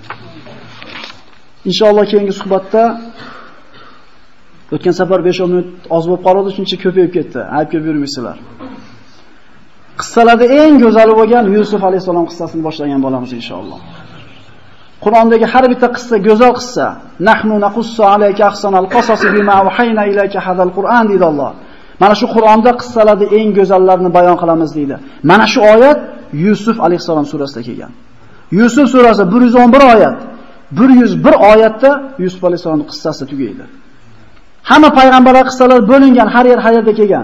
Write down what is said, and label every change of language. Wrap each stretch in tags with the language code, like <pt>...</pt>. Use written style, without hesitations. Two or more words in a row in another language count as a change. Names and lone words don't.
<uz>Inshaalloh keyingi suhbatda o'tgan safar 5-10 minut oz bo'lib qoldi, shuncha ko'payib ketdi. Ayb ko'p yurmaysizlar. Qissalarda eng go'zali bo'lgan Yusuf alayhisalom qissasini boshlagan bo'lamiz inshaalloh. Qur'ondagi har bitta qissa go'zal qissa.</uz> <ar>نحن نقص عليك أحسن القصص بما أوحينا إليك هذا القرآن</ar> <uz>deydi Alloh. Mana shu Qur'onda qissalarda eng go'zallarini bayon qilamiz deydi. Mana shu oyat Yusuf alayhisalom surasida kelgan. Yusuf surasi 111 oyat. 101 oyatda Yusuf alayhisalomning qissasi tugaydi. Hamma payg'ambarlar qissalari bo'lingan, har yerda kelgan.</uz>